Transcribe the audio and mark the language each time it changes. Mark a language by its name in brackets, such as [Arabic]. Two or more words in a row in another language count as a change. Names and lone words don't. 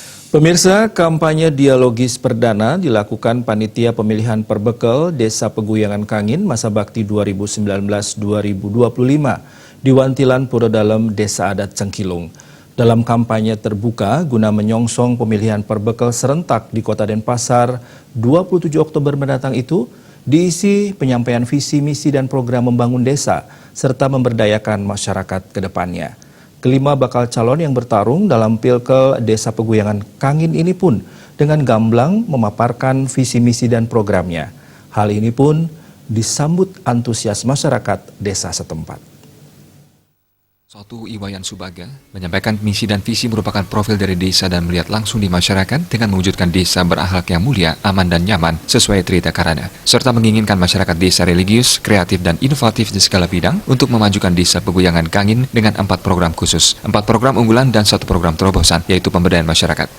[Indonesian] Pemirsa, kampanye dialogis perdana dilakukan Panitia Pemilihan Perbekel Desa Peguyangan Kangin masa bakti 2019-2025 di Wantilan Purwodalem, Desa Adat Cengkilung. Dalam kampanye terbuka guna menyongsong pemilihan perbekel serentak di Kota Denpasar 27 Oktober mendatang itu, diisi penyampaian visi, misi, dan program membangun desa serta memberdayakan masyarakat ke depannya. Kelima bakal calon yang bertarung dalam Pilkel Desa Peguyangan Kangin ini pun dengan gamblang memaparkan visi misi dan programnya. Hal ini pun disambut antusias masyarakat desa setempat. Sotu Iwayan Subaga menyampaikan misi dan visi merupakan profil dari desa dan melihat langsung di masyarakat dengan mewujudkan desa berakhlak yang mulia, aman dan nyaman sesuai Trita Karana, serta menginginkan masyarakat desa religius, kreatif dan inovatif di segala bidang untuk memajukan desa Peguyangan Kangin dengan 4 program khusus, 4 program unggulan dan 1 program terobosan, yaitu pemberdayaan masyarakat.